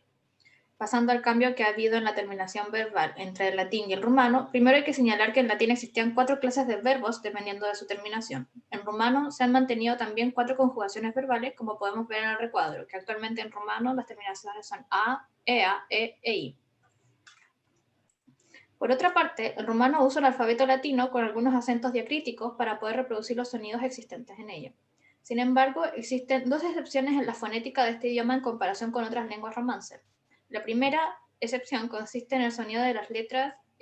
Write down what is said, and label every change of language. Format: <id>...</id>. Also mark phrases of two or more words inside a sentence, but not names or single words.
<es>Pasando al cambio que ha habido en la terminación verbal entre el latín y el rumano, primero hay que señalar que en latín existían 4 clases de verbos dependiendo de su terminación. En rumano se han mantenido también 4 conjugaciones verbales, como podemos ver en el recuadro, que actualmente en rumano las terminaciones son a, ea, e i. Por otra parte, el rumano usa el alfabeto latino con algunos acentos diacríticos para poder reproducir los sonidos existentes en ello. Sin embargo, existen 2 excepciones en la fonética de este idioma en comparación con otras lenguas romances. La primera excepción consiste en el sonido de las letras</es>